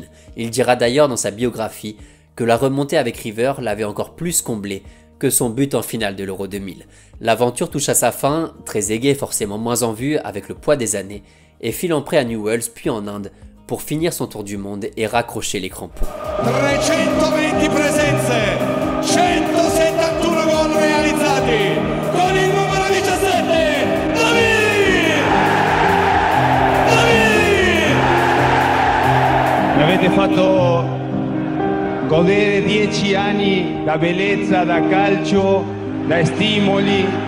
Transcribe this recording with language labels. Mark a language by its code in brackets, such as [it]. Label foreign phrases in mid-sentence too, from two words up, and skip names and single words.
[fr] Il dira d'ailleurs dans sa biographie que la remontée avec River l'avait encore plus comblé que son but en finale de l'Euro 2000. L'aventure touche à sa fin, Trezeguet forcément moins en vue avec le poids des années, et file en prêt à Newell's puis en Inde pour finir son tour du monde et raccrocher les crampons. [it] 320 presenze, 171 gol realizzati, con il numero 17, David! David! Mi avete fatto godere 10 anni da bellezza, da calcio, da stimoli.